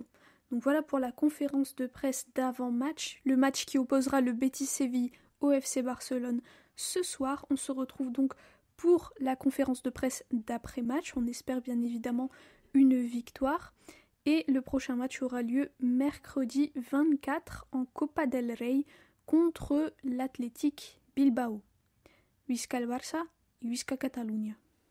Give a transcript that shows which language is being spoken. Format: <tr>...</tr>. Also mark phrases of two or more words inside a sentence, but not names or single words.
<fr>Donc voilà pour la conférence de presse d'avant-match. Le match qui opposera le Betis Séville au FC Barcelone ce soir. On se retrouve donc pour la conférence de presse d'après-match. On espère bien évidemment une victoire. Et le prochain match aura lieu mercredi 24 en Copa del Rey contre l'Athletic Bilbao.</fr> <ca>Visca el Barça et Visca Catalunya.</ca>